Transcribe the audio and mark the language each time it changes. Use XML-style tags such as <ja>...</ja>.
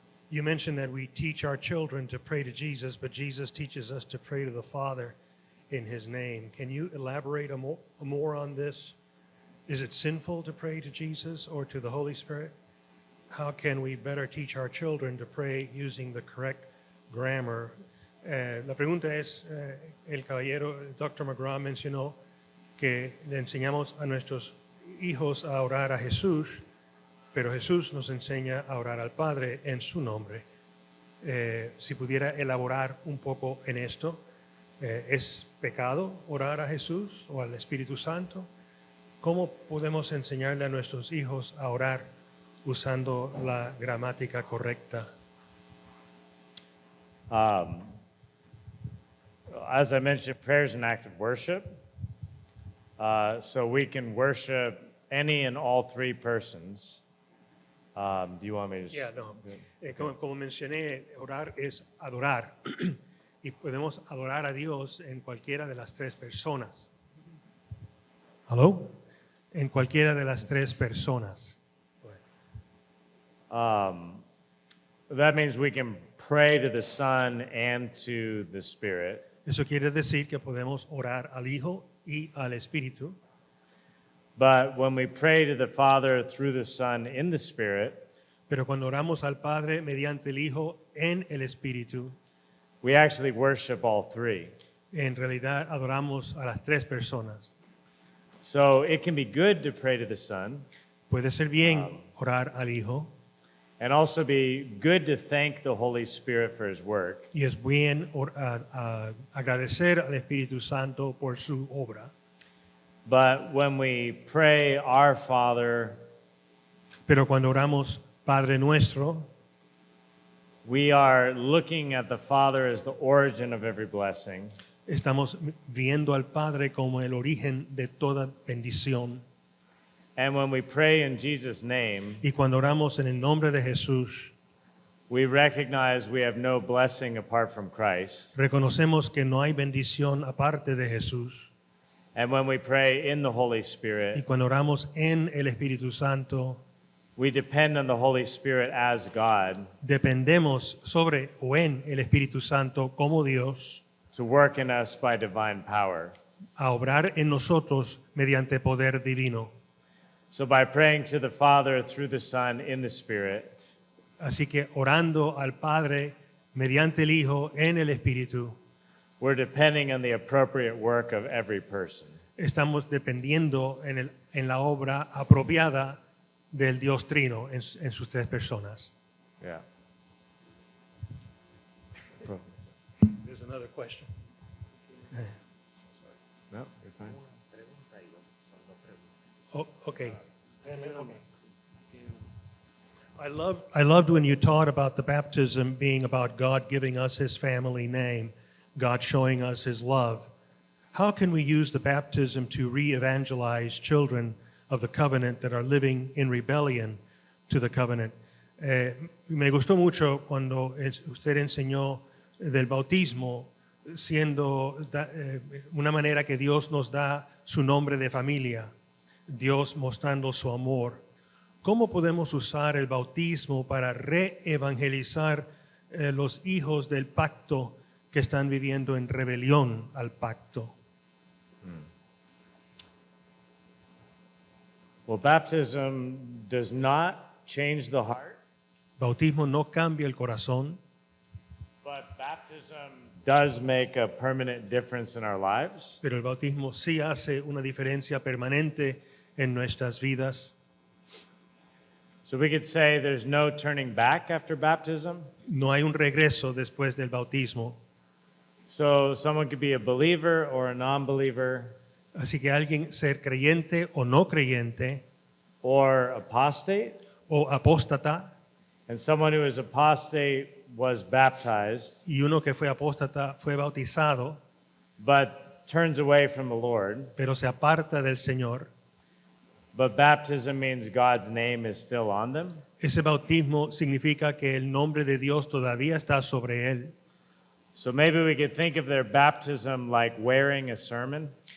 <en>You mentioned that we teach our children to pray to Jesus, but Jesus teaches us to pray to the Father in his name. Can you elaborate more on this? Is it sinful to pray to Jesus or to the Holy Spirit? How can we better teach our children to pray using the correct grammar?</en> <es>La pregunta es, el caballero Dr. McGraw mencionó que le enseñamos a nuestros hijos a orar a Jesús, pero Jesús nos enseña a orar al Padre en su nombre. Si pudiera elaborar un poco en esto, ¿es pecado orar a Jesús o al Espíritu Santo? ¿Cómo podemos enseñarle a nuestros hijos a orar usando la gramática correcta?</es> <en>As I mentioned, prayer is an act of worship. So we can worship any and all three persons. Do you want me to? Yeah, no.</en> <es>Como mencioné, orar es adorar. Y podemos adorar a Dios en cualquiera de las tres personas. ¿Aló? En cualquiera de las tres personas.</es> <en>That means we can pray to the Son and to the Spirit.</en> <es>Eso quiere decir que podemos orar al Hijo y al Espíritu.</es> <en>But when we pray to the Father through the Son in the Spirit,</en> <es>pero cuando oramos al Padre mediante el Hijo en el Espíritu,</es> <en>we actually worship all three.</en> <es>En realidad adoramos a las tres personas.</es> <en>So it can be good to pray to the Son.</en> <es>Puede ser bien orar al Hijo.</es> <en>And also be good to thank the Holy Spirit for his work.</en> <es>Y es bien agradecer al Espíritu Santo por su obra.</es> <en>But when we pray our Father,</en> <es>pero cuando oramos Padre nuestro,</es> <en>we are looking at the Father as the origin of every blessing.</en> <es>Estamos viendo al Padre como el origen de toda bendición.</es> <en>And when we pray in Jesus' name,</en> <es>y cuando oramos en el nombre de Jesús,</es> <en>we recognize we have no blessing apart from Christ.</en> <es>Reconocemos que no hay bendición aparte de Jesús.</es> <en>And when we pray in the Holy Spirit,</en> <es>y cuando oramos en el Espíritu Santo,</es> <en>we depend on the Holy Spirit as God.</en> <es>Dependemos sobre o en el Espíritu Santo como Dios.</es> <en>To work in us by divine power.</en> <es>A obrar en nosotros mediante poder divino.</es> <en>So by praying to the Father through the Son in the Spirit,</en> <es>así que orando al Padre mediante el Hijo en el Espíritu,</es> <en>we're depending on the appropriate work of every person.</en> <es>Estamos dependiendo en la obra apropiada del Dios Trino en sus tres personas.</es> <en>Yeah. There's another question. No, you're fine. Oh, okay. I loved when you taught about the baptism being about God giving us his family name, God showing us his love. How can we use the baptism to re-evangelize children of the covenant that are living in rebellion to the covenant?</en> <es>Me gustó mucho cuando usted enseñó del bautismo siendo una manera que Dios nos da su nombre de familia. Dios mostrando su amor. ¿Cómo podemos usar el bautismo para reevangelizar los hijos del pacto que están viviendo en rebelión al pacto?</es> <en>Well, baptism does not change the heart.</en> <es>Bautismo no cambia el corazón.</es> <en>But baptism does make a permanent difference in our lives.</en> <es>Pero el bautismo sí hace una diferencia permanente en nuestras vidas.</es> <en>So we could say there's no turning back after baptism.</en> <es>No hay un regreso después del bautismo.</es> <en>So someone could be a believer or a non-believer.</en> <es>Así que alguien ser creyente o no creyente.</es> <en>Or apostate.</en> <es>O apóstata.</es> <en>And someone who is apostate was baptized.</en> <es>Y uno que fue apóstata fue bautizado.</es> <en>But turns away from the Lord.</en> <es>Pero se aparta del Señor.</es> <en>But baptism means God's name is still on them.</en> <es>Ese bautismo significa que el nombre de Dios todavía está sobre él.</es> <en>So maybe we could think of their baptism like wearing a sermon.</en>